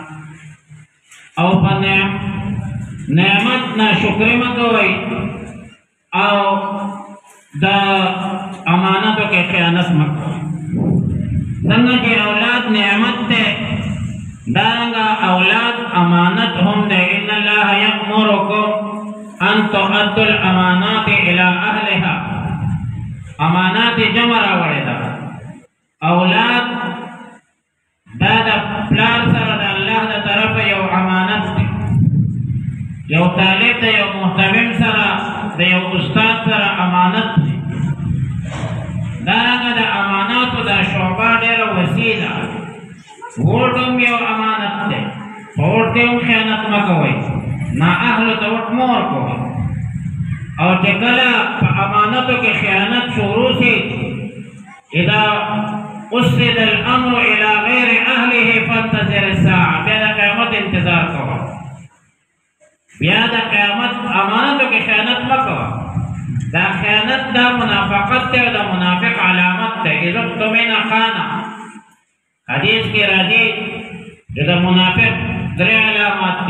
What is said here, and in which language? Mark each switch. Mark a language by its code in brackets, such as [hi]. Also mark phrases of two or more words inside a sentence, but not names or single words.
[ps] او په نعمت ناشکري مه کوئ او د امانتو کې خیانت مه کوئ. څنګه چې اولاد نعمت دی دارنګه اولاد امانت هم دی. [ar] ان الله یأمرکم ان تؤدوا الامانات الى اهلها. [ps] امانات جمع راوړې ده. اولاد دا د پلار سره د الله د طرفه یو امانت دی. یو طالب د یو محتمم سره د یو استاد سره امانت دی. دارنګه د اماناتو دا شعبه ډېره وسیع ده. ووټ هم یو امانت دی، په ووټ کې هم خیانت مه کوئ، نااهلو ته ووټ مه ورکوئ. او چې کله په امانتو کې خیانت شروع شي، [ar] اذا اسند الامر الى غیر اهله فانتظر الساعه، [ps] بیا د قیامت انتظار کوه. بیا د قیامت امانتو کې خیانت مه کوه. دا خیانت دا منافقت دی او د منافق علامت دی. [ar] اذا اؤتمن خان، [ps] حدیث کې راځي چې د منافق درې علامات دي.